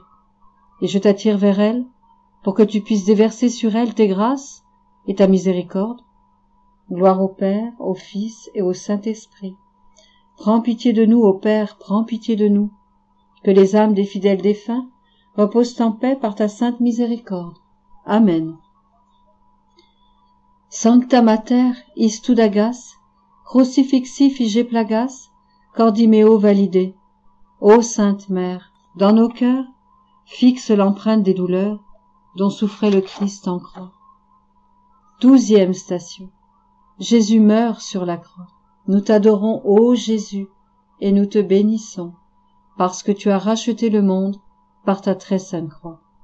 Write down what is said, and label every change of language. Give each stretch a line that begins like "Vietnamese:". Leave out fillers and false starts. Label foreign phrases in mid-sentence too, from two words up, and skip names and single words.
French: Et je t'attire vers elles pour que tu puisses déverser sur elles tes grâces et ta miséricorde. Gloire au Père, au Fils et au Saint-Esprit. Prends pitié de nous, ô Père, prends pitié de nous, que les âmes des fidèles défunts reposent en paix par ta sainte miséricorde. Amen.
Latin: Sancta Mater, istudagas, crucifixi fige plagas, cordimeo valide.
French: Ô Sainte Mère, dans nos cœurs, fixe l'empreinte des douleurs dont souffrait le Christ en croix. 12e station. Jésus meurt sur la croix. Nous t'adorons, ô Jésus, et nous te bénissons, parce que tu as racheté le monde par ta très sainte croix.